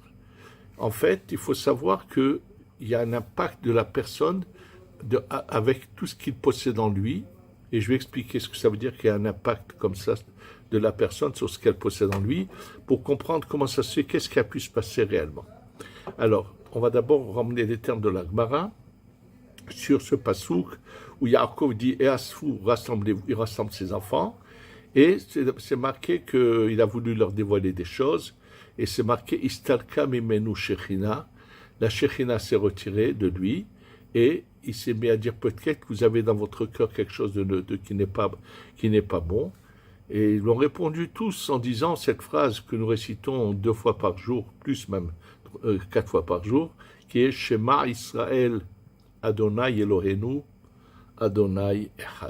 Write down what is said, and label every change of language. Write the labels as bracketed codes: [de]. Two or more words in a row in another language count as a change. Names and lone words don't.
[fr] En fait, il faut savoir qu'il y a un impact de la personne avec tout ce qu'il possède en lui, et je vais expliquer ce que ça veut dire qu'il y a un impact comme ça de la personne sur ce qu'elle possède en lui, pour comprendre comment ça se fait, qu'est-ce qui a pu se passer réellement. Alors, on va d'abord ramener les termes de la Gemara sur ce pasouk où Yaakov dit « Easfu, rassemblez-vous », il rassemble ses enfants, et c'est marqué qu'il a voulu leur dévoiler des choses, et c'est marqué « [he] נסתלקה ממנו שכינה », [fr] la shechina s'est retirée de lui, et il s'est mis à dire peut-être que vous avez dans votre cœur quelque chose qui n'est pas bon. Et ils l'ont répondu tous en disant cette phrase que nous récitons 2 fois par jour, plus même 4 fois par jour, qui est [he] שמע ישראל ה' אלוהינו ה' אחד.